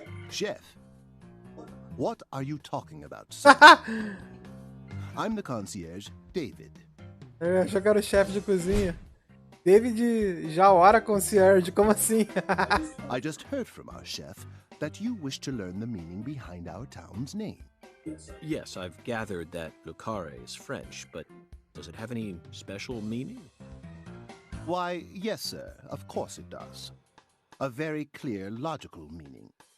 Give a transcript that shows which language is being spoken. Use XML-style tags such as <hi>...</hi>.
<en>Chef, what are you talking about, sir? I'm the concierge, David.</en> <pt>Eu achei que era o chefe de cozinha. David Jawara Concierge, como assim?</pt> <en>I just heard from our chef that you wish to learn the meaning behind our town's name. Yes, I've gathered that Lucare is French, but does it have any special meaning? Why, yes, sir, of course it does. A very clear, logical meaning.</en>